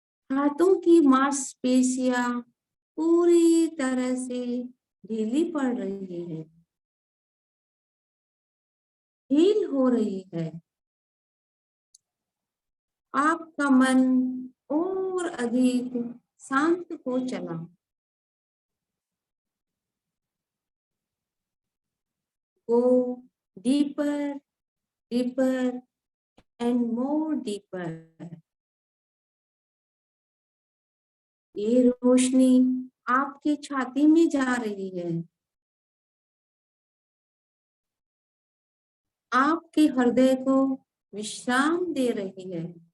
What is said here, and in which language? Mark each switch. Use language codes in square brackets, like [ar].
[hi] हाथों की मांसपेशियां पूरी तरह से ढीली पड़ रही है, हील हो रही है। आपका मन और अधिक शांत हो चला। [en] Go deeper, deeper and more deeper. [hi] ये रोशनी आपके छाती में जा रही है, आपके हृदय को विश्राम दे रही है।